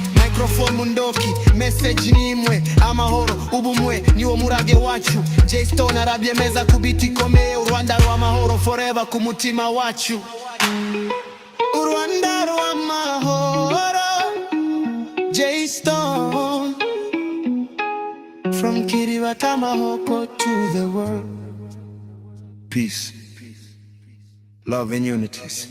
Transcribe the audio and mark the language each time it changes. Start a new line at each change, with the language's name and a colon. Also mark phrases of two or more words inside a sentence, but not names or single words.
Kinyarwanda: Microphone mundoki, message ni imwe, amahoro, ubumwe, niwo murage wacu. Jay Stone arabyemeza ku beat ikomeye, u Rwanda rw'amahoro forever ku mutima wacu. U Rwanda rw'amahoro, Jay Stone,
English: from Kiribata Mahoko to the world. Peace, love and unity.